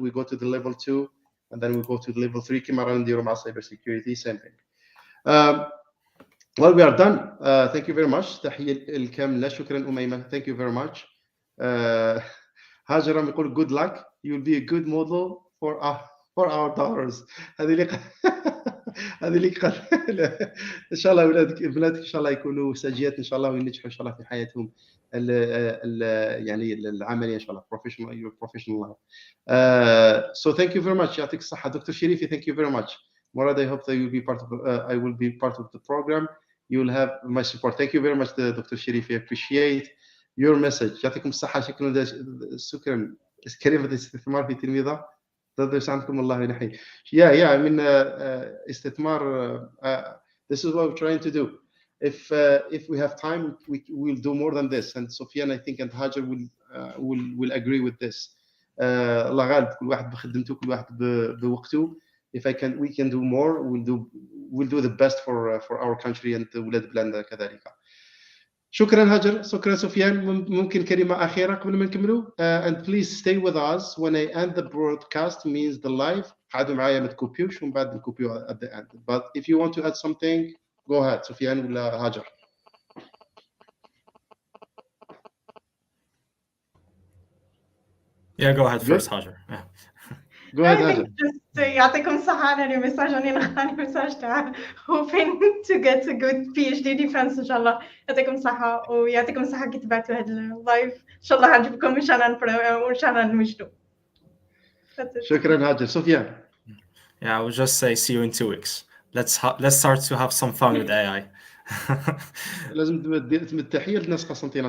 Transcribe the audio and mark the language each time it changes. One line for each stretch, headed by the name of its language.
English: We go to the level 2, and then we go to the level 3
Arabic: كما رانا نديروا مع
English: cyber security, same thing. Well, we are done. Thank you very much.
Arabic: تحية الكاملة. شكرا أميمة.
English: Thank you very much.
Arabic: هاجر يقول
English: good luck. You will be a good model for our daughters.
Arabic: هذه اللي قال ان شاء الله بناتك ان شاء الله يكونوا ساجيات ان شاء الله وينجحوا ان شاء الله في حياتهم يعني العمليه ان شاء الله
English: professional life. So thank you very much.
Arabic: يعطيك الصحة دكتور شريفي.
English: Thank you very much. Morad, I hope that you will be part of I will be part of the program. You will have my support. Thank you very much, Dr. Sharifi. I appreciate your message.
Arabic: يعطيكم الصحة. شكرا. كلمة الاستثمار في تلميذة تدرس عنكم الله ينحي.
English: I mean استثمار. This is what we're trying to do. If we have time, we will do more than this. And Sufyan, I think, and Hajar will agree with this.
Arabic: الله غالب. كل واحد بخدمته, كل واحد بوقته.
English: If we can do more, we'll do the best for our country and
Arabic: ولاد بلادنا كذلك. شكرا هاجر. شكرا سفيان. ممكن كلمة أخيرة قبل ما نكملوا.
English: And please stay with us when I end the broadcast, means the live.
Arabic: قعدوا معايا ما تكوبيوش ومن بعد نكوبيو
English: at the end. But if you want to add something, go ahead, سفيان
Arabic: ولا
English: هاجر. Yeah, go ahead first, Hajar. Yeah. Go ahead, Hajar.
Arabic: يعطيكم الصحة. أنا المساج راني نخاني مساج تاع
English: hoping to get a good PhD defense
Arabic: إن شاء الله. يعطيكم الصحة ويعطيكم الصحة كي تبعتوا هذا اللايف. إن شاء الله عجبكم وإن شاء الله نوجدوا. شكرا هاجر. سفيان.
English: Yeah, I will just say see you in 2 weeks. Let's start to have some fun with AI.
Arabic: لازم تمد التحية للناس قسنطينة.